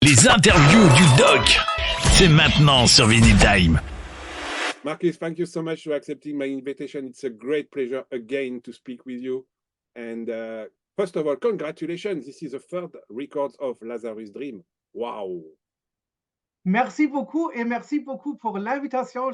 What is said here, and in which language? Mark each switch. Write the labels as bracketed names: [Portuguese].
[French] Les interviews du doc, c'est maintenant sur Vinylestimes. [English] Markus, thank you so much for accepting my invitation. It's a great pleasure again to speak with you. And first of all, congratulations. This is the third record of Lazarus Dream. Wow. [French] Merci beaucoup et merci beaucoup pour l'invitation.